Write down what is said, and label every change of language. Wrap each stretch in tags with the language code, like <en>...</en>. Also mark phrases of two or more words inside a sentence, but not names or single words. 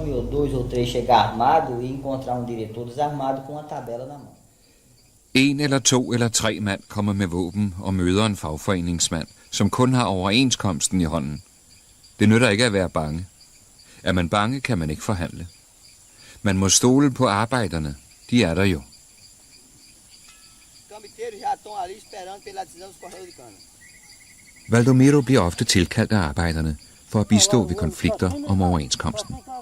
<pt>2 ou 3 chegar armado e encontrar diretor desarmado com uma tabela na mão.</pt> <da>1 eller 2 eller 3 mand kommer med våben og møder en fagforeningsmand, som kun har overenskomsten i hånden. Det nytter ikke at være bange. Er man bange, kan man ikke forhandle. Man må stole på arbejderne. De er der jo. Valdomiro bliver ofte tilkaldt af arbejderne for at bistå ved konflikter om overenskomsten.</da>